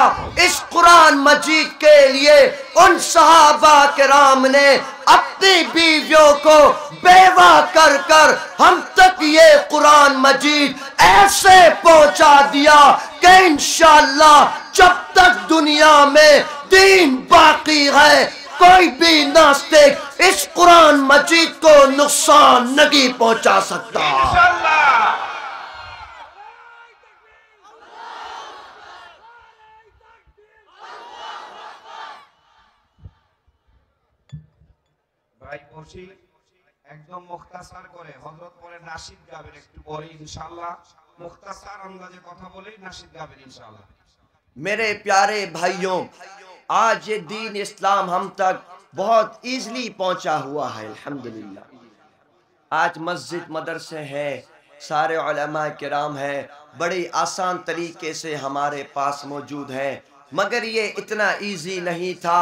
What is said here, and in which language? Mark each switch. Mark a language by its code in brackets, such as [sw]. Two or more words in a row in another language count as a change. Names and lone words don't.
[ur] اس قرآن مجید کے لیے ان صحابہ کرام نے اپنی بیویوں کو بیوہ کر کر ہم تک یہ قرآن مجید ایسے پہنچا دیا کہ انشاءاللہ جب تک دنیا میں دین باقی ہے کوئی بھی ناستک اس قرآن مجید کو نقصان نہیں پہنچا سکتا۔ [bn] ভাই বসি একদম মুখতাসার করে হযরত পরে নাশিদ গাবেন, একটু পরে ইনশাআল্লাহ মুখতাসার আন্দাজে কথা বলেই নাশিদ গাবেন ইনশাআল্লাহ۔ [ur] میرے پیارے بھائیوں، آج یہ دین اسلام ہم تک بہت ایزلی پہنچا ہوا ہے الحمدللہ۔ آج مسجد مدرسے ہیں، سارے علماء کرام ہیں، بڑی آسان طریقے سے ہمارے پاس موجود ہیں، مگر یہ اتنا ایزی نہیں تھا۔